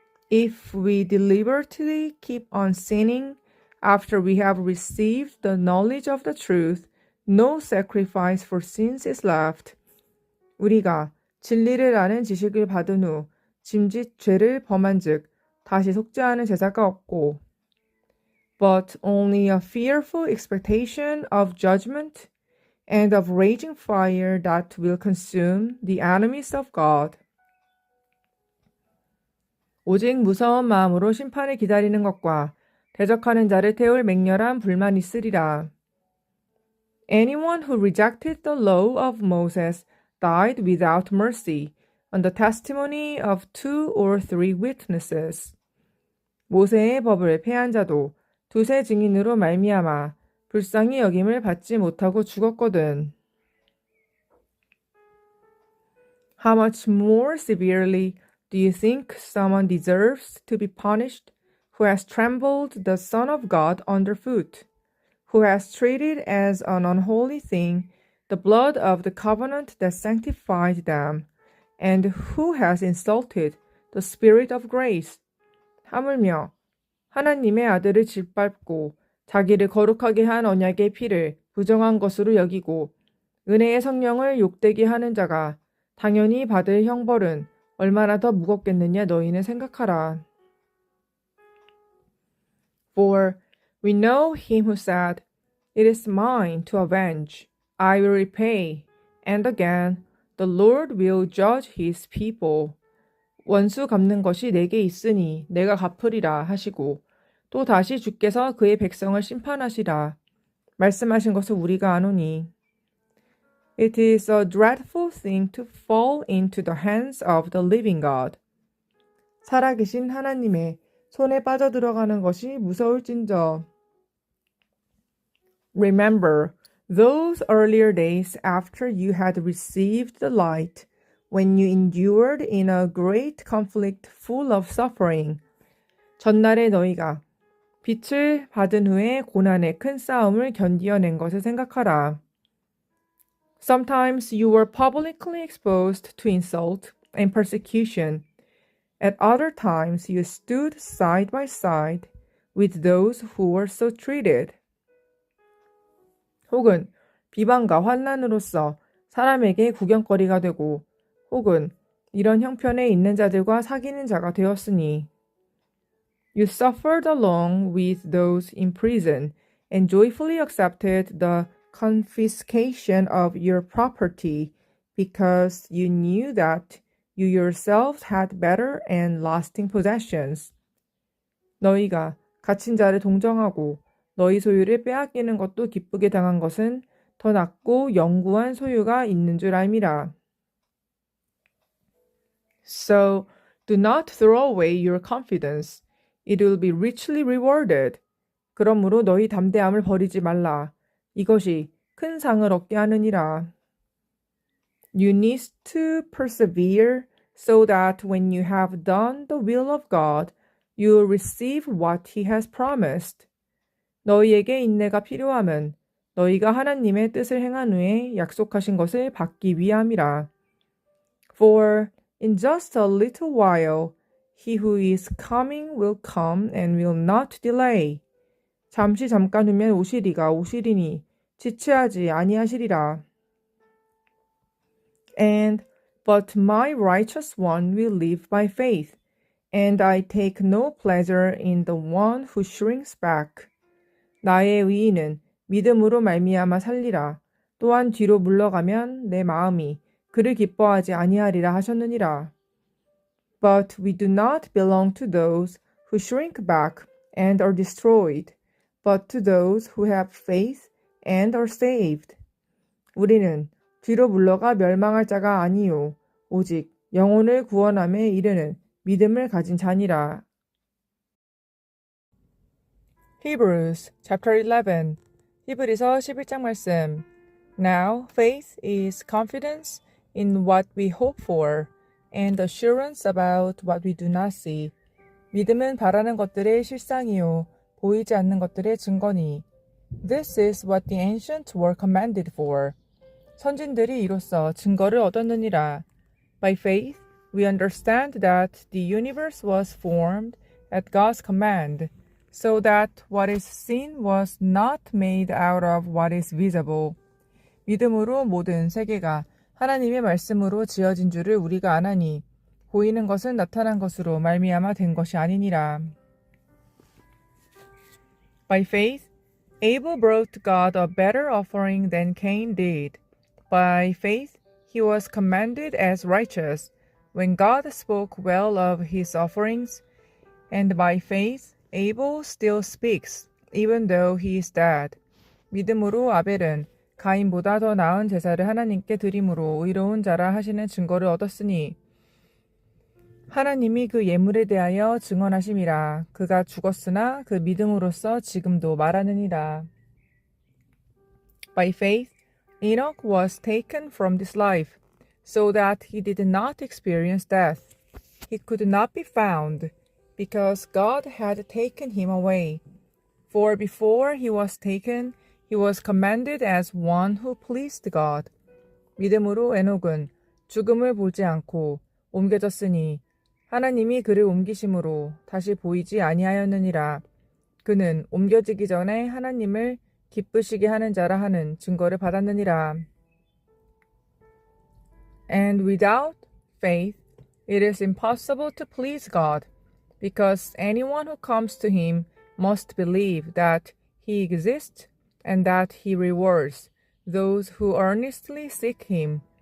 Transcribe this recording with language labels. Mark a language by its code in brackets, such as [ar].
[en] If we deliberately keep on sinning after we have received the knowledge of the truth, no sacrifice for sins is left. [ko] 우리가 진리를 아는 지식을 받은 후 짐짓 죄를 범한즉 다시 속죄하는 제사가 없고 [en] but only a fearful expectation of judgment and of raging fire that will consume the enemies of God. [ko] 오직 무서운 마음으로 심판을 기다리는 것과 대적하는 자를 태울 맹렬한 불만 있으리라. [en] Anyone who rejected the law of Moses died without mercy on the testimony of 2 or 3 witnesses. [ko] 모세의 법을 폐한 자도 두세 증인으로 말미암아 불쌍히 여김을 받지 못하고 죽었거든. [en] How much more severely do you think someone deserves to be punished who has trampled the Son of God underfoot, who has treated as an unholy thing the blood of the covenant that sanctified them, and who has insulted the Spirit of grace? [ko] 하물며 하나님의 아들을 짓밟고 자기를 거룩하게 한 언약의 피를 부정한 것으로 여기고 은혜의 성령을 욕되게 하는 자가 당연히 받을 형벌은 얼마나 더 무겁겠느냐 너희는 생각하라. [en] For we know him who said, It is mine to avenge, I will repay, and again, the Lord will judge his people. [ko] 원수 갚는 것이 내게 있으니 내가 갚으리라 하시고 또 다시 주께서 그의 백성을 심판하시라. 말씀하신 것을 우리가 아노니. [en] It is a dreadful thing to fall into the hands of the living God. [ko] 살아계신 하나님의 손에 빠져들어가는 것이 무서울진저. [en] Remember those earlier days after you had received the light, when you endured in a great conflict full of suffering. [ko] 전날에 너희가 빛을 받은 후에 고난의 큰 싸움을 견디어낸 것을 생각하라. [en] Sometimes you were publicly exposed to insult and persecution. At other times you stood side by side with those who were so treated. [ko] 혹은 비방과 환난으로서 사람에게 구경거리가 되고 혹은 이런 형편에 있는 자들과 사귀는 자가 되었으니 [en] You suffered along with those in prison and joyfully accepted the confiscation of your property because you knew that you yourselves had better and lasting possessions. [ko] 너희가 갇힌 자를 동정하고 너희 소유를 빼앗기는 것도 기쁘게 당한 것은 더 낫고 영구한 소유가 있는 줄 알미라. [en] So do not throw away your confidence. It will be richly rewarded. [ko] 그러므로 너희 담대함을 버리지 말라. 이것이 큰 상을 얻게 하느니라. [en] You need to persevere so that when you have done the will of God, you will receive what He has promised. [ko] 너희에게 인내가 필요함은 너희가 하나님의 뜻을 행한 후에 약속하신 것을 받기 위함이라. [en] For in just a little while, He who is coming will come and will not delay. [ko] 잠시 잠깐 후면 오시리가 오시리니 지체하지 아니하시리라. [en] And but my righteous one will live by faith, and I take no pleasure in the one who shrinks back. [ko] 나의 의인은 믿음으로 말미암아 살리라. 또한 뒤로 물러가면 내 마음이 그를 기뻐하지 아니하리라 하셨느니라. [en] But we do not belong to those who shrink back and are destroyed, but to those who have faith and are saved. [ko] 우리는 뒤로 물러가 멸망할 자가 아니요 오직 영혼을 구원함에 이르는 믿음을 가진 자니라. [en] Hebrews chapter 11 [ko] 히브리서 11장 말씀. [en] Now faith is confidence in what we hope for and assurance about what we do not see. [ko] 믿음은 바라는 것들의 실상이요 보이지 않는 것들의 증거니. [en] This is what the ancients were commanded for. [ko] 선진들이 이로써 증거를 얻었느니라. [en] By faith we understand that the universe was formed at God's command, so that what is seen was not made out of what is visible. [ko] 믿음으로 모든 세계가 하나님의 말씀으로 지어진 줄을 우리가 아나니 보이는 것은 나타난 것으로 말미암아 된 것이 아니니라. [en] By faith, Abel brought God a better offering than Cain did. By faith, he was commended as righteous when God spoke well of his offerings, and by faith, Abel still speaks, even though he is dead. [ko] 믿음으로 아벨은 가인보다 더 나은 제사를 하나님께 드림으로 의로운 자라 하시는 증거를 얻었으니 하나님이 그 예물에 대하여 증언하심이라. 그가 죽었으나 그 믿음으로써 지금도 말하느니라. [en] By faith, Enoch was taken from this life, so that he did not experience death. He could not be found, because God had taken him away. For before he was taken, he was commended as one who pleased God. [ko] 믿음으로 에녹은 죽음을 보지 않고 옮겨졌으니 하나님이 그를 옮기심으로 다시 보이지 아니하였느니라. 그는 옮겨지기 전에 하나님을 기쁘시게 하는 자라 하는 증거를 받았느니라. [en] And without faith, it is impossible to please God, because anyone who comes to him must believe that he exists and that he rewards those who earnestly seek him.